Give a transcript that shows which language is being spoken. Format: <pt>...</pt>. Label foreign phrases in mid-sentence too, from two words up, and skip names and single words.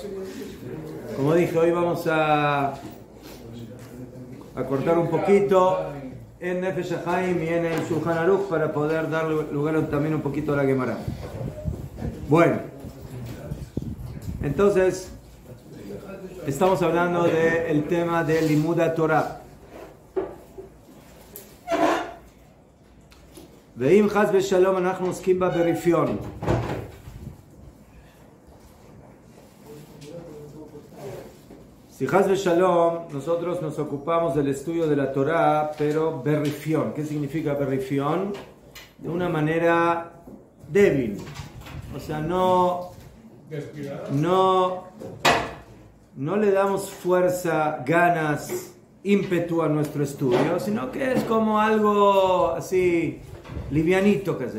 <es>Como dije, hoy vamos a cortar un poquito en Nefesh HaChaim y en el Shulchan Aruch para poder dar lugar también un poquito a la Gemara. Bueno, entonces estamos hablando del tema de</es> <he>לימוד תורה. ואם חס ושלום אנחנו עוסקים בה ברפיון. Si חס ושלום,</he> <es>nosotros nos ocupamos del estudio de la Torah, pero berrifión. ¿Qué significa berrifión? De una manera débil. O sea, no le damos fuerza, ganas, ímpetu a nuestro estudio, sino que es como algo así, livianito, que sé.</es>